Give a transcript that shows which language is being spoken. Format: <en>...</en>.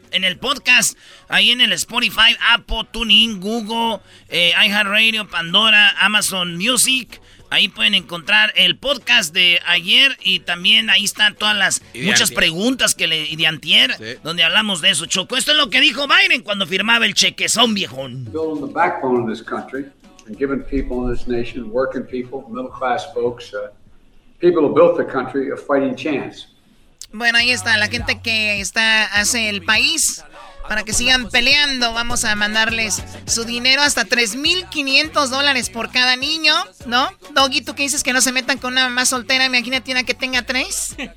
<es>En el podcast, ahí en el Spotify, Apple, TuneIn, Google, iHeartRadio, Pandora, Amazon Music. Ahí pueden encontrar el podcast de ayer y también ahí están todas las muchas preguntas que le y de antier, sí, donde hablamos de eso, Choco. Esto es lo que dijo Biden cuando firmaba el chequezón, viejón.</es> <en>Building the backbone of this country and giving people in this nation, working people, middle class folks, people who built the country, a fighting chance.</en> <es>Bueno, ahí está la gente que está hace el país para que sigan peleando. Vamos a mandarles su dinero, hasta $3,500 por cada niño, ¿no? Doggy, ¿tú qué dices? Que no se metan con una mamá soltera. Imagínate una que tenga tres.</es>